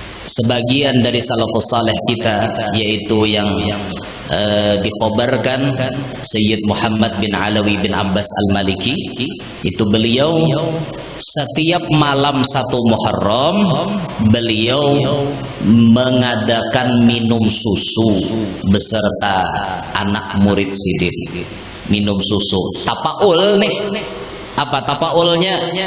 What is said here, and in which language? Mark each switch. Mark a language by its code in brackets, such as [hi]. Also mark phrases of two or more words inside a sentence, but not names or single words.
[id] sebagian dari salafus saleh kita, yaitu yang dikhabarkan Sayyid Muhammad bin Alawi bin Abbas Al-Maliki, itu beliau setiap malam 1 Muharram beliau mengadakan minum susu beserta anak murid sidin. [bjn] Minum susu tapaul nih. Apa tapaulnya?